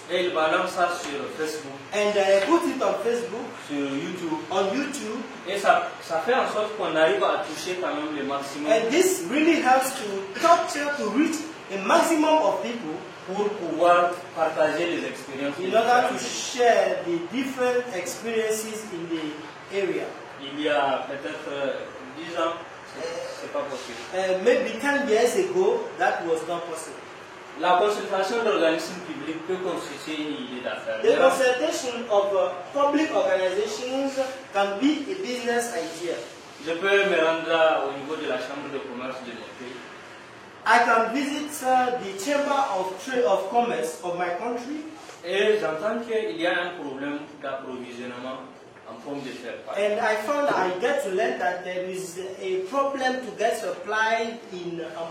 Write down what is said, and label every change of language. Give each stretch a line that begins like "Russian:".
French: Et ils balancent ça sur Facebook.
English: And put it on Facebook,
French: sur YouTube.
English: On YouTube.
French: Et ça fait en sorte qu'on arrive à toucher quand même le maximum.
English: And this really helps to capture, to reach a maximum of people
French: pour pouvoir partager les expériences.
English: In order to share the different experiences in the area.
French: Il y a peut-être 10 ans, c'est pas possible.
English: Maybe 10 years ago, that was not possible.
French: La consultation d'organismes publics peut constituer une idée d'affaires.
English: The consultation of public organizations can be a business idea.
French: Je peux me rendre au niveau de la chambre de commerce de mon pays.
English: I can visit the chamber of commerce of my country.
French: Et j'entends qu'il y a un problème d'approvisionnement en pommes de terre.
English: And I found I get to learn that there is a problem to get supply in